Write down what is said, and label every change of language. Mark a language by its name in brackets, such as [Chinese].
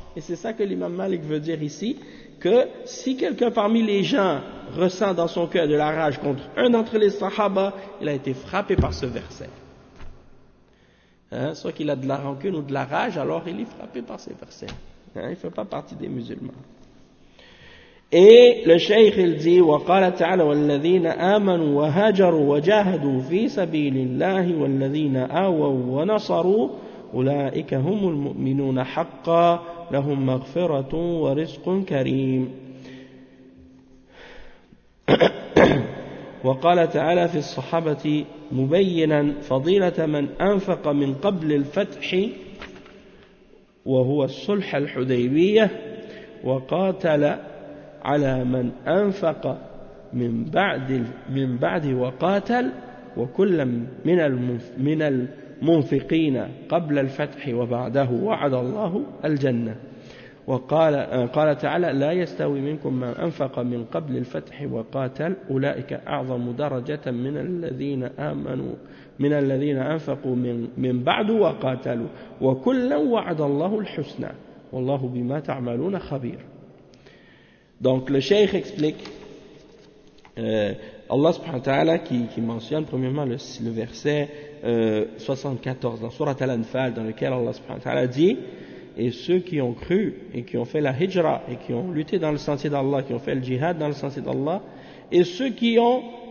[French] Et c'est ça que l'imam Malik veut dire ici, que si quelqu'un parmi les gens ressent dans son cœur de la rage contre un d'entre les sahaba, il a été frappé par ce verset. Hein? Soit qu'il a de la rancune ou de la rage, alors il est frappé par ce verset. Hein? Il ne fait pas partie des musulmans. Et le shaykh, il dit, [Arabic] وَقَالَ تَعَلَى وَالَّذِينَ آمَنُوا وَهَاجَرُوا وَجَاهَدُوا فِي سَبِيلِ اللَّهِ وَالَّذِينَ آوَوا وَنَصَرُوا أُولَٰئِكَ هُمُ الْمُؤْمِنُونَ حَقَّا لَهُمْ مَغْفِرَةٌ وَرِزْقٌ كَرِيمٌ. وقال تعالى في الصحابة مبينا فضيلة من أنفق من قبل الفتح وهو الصلح الحديبية وقاتل على من أنفق من بعد وقاتل وكل من المنفقين قبل الفتح وبعده وعد الله الجنة وقال قال تعالى لا يستوي منكم من أنفق من قبل الفتح وقاتل أولئك أعظم درجة من الذين آمنوا من الذين أنفقوا من بعد وقاتلوا وكلا وعد الله الحسنى والله بما تعملون خبير. [French] Donc le cheikh explique Allah subhanahu wa ta'ala qui mentionne premièrement le verset 74 dans Sourate Al-Anfal dans lequel Allah subhanahu wa ta'ala dit et ceux qui ont cru et qui ont fait la hijra et qui ont lutté dans le sentier d'Allah, qui ont fait le jihad dans le sentier d'Allah, et ceux qui ont